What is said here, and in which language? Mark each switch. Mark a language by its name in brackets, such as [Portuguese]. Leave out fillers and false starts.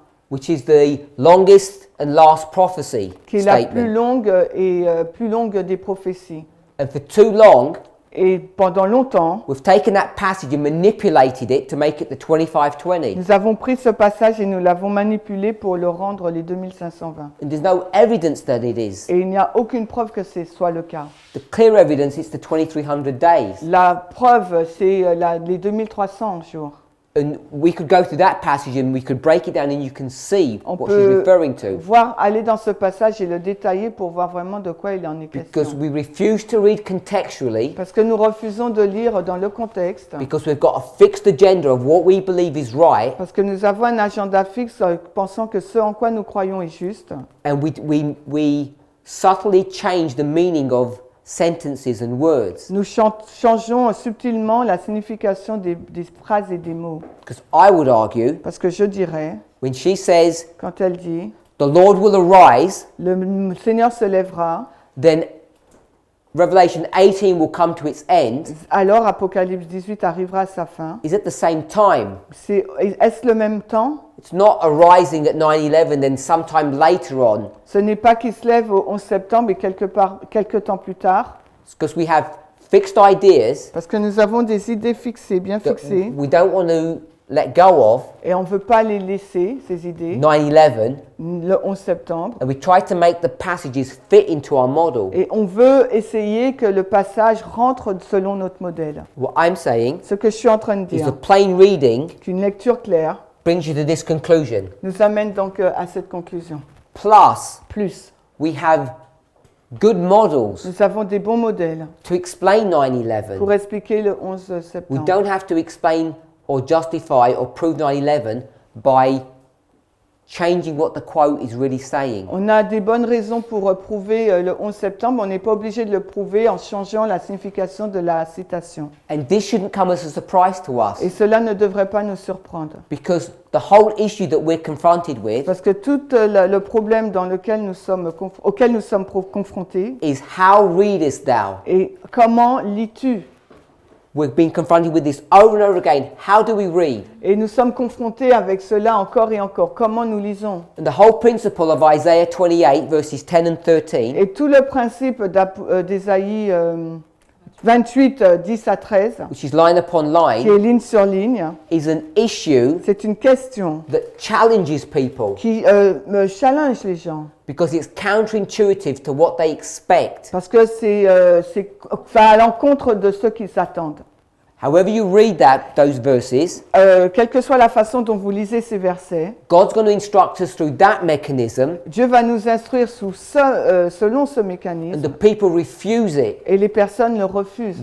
[English] Which is the longest and last prophecy [French] qui est la plus [English] statement. [French] longue et plus longue des prophéties. [English] And for too long, [French] Et pendant longtemps, [English] we've taken that passage and manipulated it to make it the 2520. [French] nous avons pris ce passage et nous l'avons manipulé pour le rendre les 2520. [English] And there's no evidence that it is. [French] Et il n'y a aucune preuve que ce soit le cas. [English] The clear evidence is the 2300 days. [French] La preuve, c'est les 2300 jours. [English] And we could go through that passage and we could break it down and you can see [French] On [English] what she's [French] peut [English] referring to. [French] aller dans ce passage et le détailler pour voir vraiment de quoi il en est [English] Because [French] question. [English] we refuse to read contextually, [French] Parce que nous refusons de lire dans le contexte, [English] because we've got a fixed agenda of what we believe is right, [French] parce que nous avons un agenda fixe pensant que ce en quoi nous croyons est juste. [English] and we subtly change the meaning of sentences and words. [French] Nous changeons subtilement la signification des phrases et des mots. [English] Because I would argue, [French] Parce que je dirais, [English] when she says, [French] quand elle dit [English] the Lord will arise, [French] « Le Seigneur se lèvera », [English] then Revelation 18 will come to its end, [French] alors Apocalypse 18 arrivera à sa fin. [English] is at the same time. [French] Est-ce le même temps? [English] It's not arising at 9/11, then sometime later on. [French] Ce n'est pas qu'il se lève au 11 septembre et quelque temps plus tard, [English] It's because we have fixed ideas [French] parce que nous avons des idées fixées, bien [English] that [French] fixées, [English] we don't want to let go of, [French] et on ne veut pas les laisser, ces idées, [English] 9/11, [French] le 11 septembre. [English] and we try to make the passages fit into our model. [French] Et on veut essayer que le passage rentre selon notre modèle. [English] What I'm saying [French] Ce que je suis en train de [English] is the [French] dire, [English] plain reading [French] qu'une lecture claire [English] brings you to this conclusion. [French] nous amène donc à cette conclusion. [English] Plus, [French] Plus, [English] we have good models [French] nous avons des bons modèles [English] to explain 9/11. [French] pour expliquer le 11 [English] We [French] septembre. [English] don't have to explain or justify or prove 9/11 by changing what the quote is really saying. [French] On a des bonnes raisons pour prouver le 11 septembre, on n'est pas obligé de le prouver en changeant la signification de la citation. [English] And this shouldn't come as a surprise to [French] Et [English] us, [French] cela ne devrait pas nous surprendre. [English] because the whole issue that we're confronted with [French] Parce que tout le problème auquel nous sommes confrontés [English] is how readest thou? [French] est comment lis-tu? [English] We've been confronted with this over and over again. How do we read? [French] Et nous sommes confrontés avec cela encore et encore. Comment nous lisons? [English] And the whole principle of Isaiah 28 verses 10 and 13 [French] Et tout le principe d'Ésaïe 28, 10 à 13, [English] which is line upon [French] qui [English] line, [French] est ligne sur ligne, [English] is an issue [French] c'est une question [English] that challenges people [French] qui me challenge les gens. [English] because it's counterintuitive to what they expect. [French] Parce que ça va à l'encontre de ce qu'ils s'attendent. [English] However you read those verses, [French] Quelle que soit la façon dont vous lisez ces versets, [English] God's going to instruct us through that mechanism, [French] Dieu va nous instruire selon ce [English] and [French] mécanisme, [English] the people refuse it. [French] et les personnes le refusent.